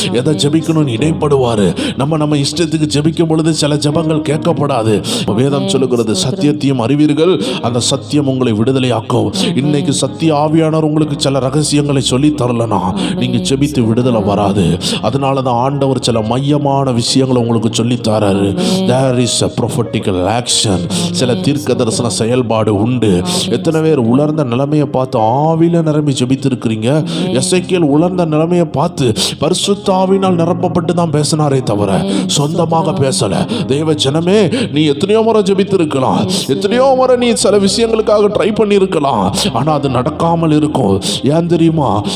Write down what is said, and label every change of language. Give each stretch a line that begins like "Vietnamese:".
Tamil: எதை ஜெபிக்கணும்னு இடைப்படுவாரு. நம்ம இஷ்டத்துக்கு ஜெபிக்கும் பொழுது சில ஜெபங்கள் கேட்கப்படாது. வேதம் சொல்லுகிறது, சத்தியத்தையும் அறிவீர்கள், அந்த சத்தியம் உங்களை விடுதலையாக்கும். இன்னைக்கு சத்திய ஆவியானவர் உங்களுக்கு சில ரகசியங்களை சொல்லி தரலனா நீங்க ஜெபித்து விடுதலை வராது. அதனால தான் ஆண்டவர் சில மையமான விஷயங்களை உங்களுக்கு சொல்லி தராரு.
English: there is a prophetical action.
Tamil: சில தீர்க்க தரிசன செயல்பாடு உண்டு. எத்தனை பேர் உலர்ந்த நிலைமையை பார்த்து ஆவியில நிரம்பி ஜெபித்து இருக்கிறீங்க? எசேக்கியேல் உலர்ந்த நிலைமையை பார்த்து பரிசுத்த ஆவியினால் நிரப்பப்பட்டு தான் பேசினாரே தவிர சொந்தமாக பேசல. தேவ ஜனமே, நீ எத்தனையோ முறை ஜெபித்து இருக்கலாம், எத்தனையோ முறை நீ சில விஷயங்களுக்காக ட்ரை பண்ணி இருக்கலாம், ஆனா அது நடக்காமல் இருக்கும். ஏன் தெரியுமா?